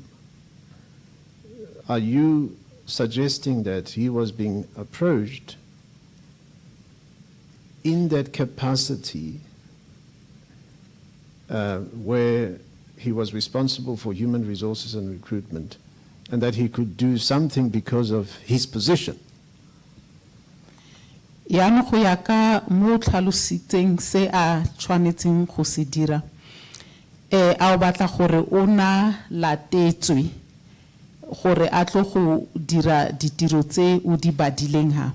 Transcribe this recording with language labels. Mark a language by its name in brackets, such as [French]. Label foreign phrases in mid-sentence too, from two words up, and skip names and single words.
[English] Are you suggesting that he was being approached in that capacity where he was responsible for human resources and recruitment, and that he could do something because of his position? [Tswana] Yaanong go ya ka mo o tlhalositseng se a tshwanetseng go se dira, a o batla gore o na latetswe gore a tlo go dira ditiro tse o di badileng ha?